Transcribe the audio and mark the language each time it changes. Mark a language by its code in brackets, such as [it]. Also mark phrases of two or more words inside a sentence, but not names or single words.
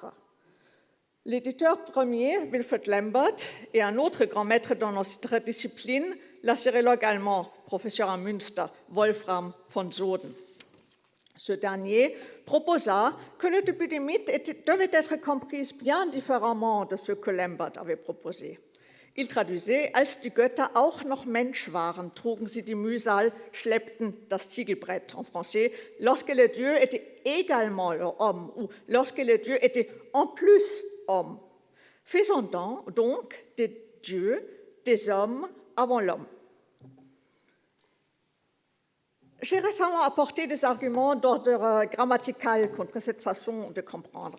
[fr] L'éditeur premier, Wilfrid Lambert, et un autre grand maître dans notre discipline, l'assyriologue allemand, professeur à Münster, Wolfram von Soden. Ce dernier proposa que le début du mythe devait être compris bien différemment de ce que Lambert avait proposé. Il traduisait, [de] als die Götter auch noch Mensch waren, trugen sie die Mühsal, schleppten das Ziegelbrett [fr] en français, lorsque les dieux étaient également hommes ou lorsque les dieux étaient en plus hommes. Faisons donc des dieux, des hommes avant l'homme. J'ai récemment apporté des arguments d'ordre grammatical contre cette façon de comprendre.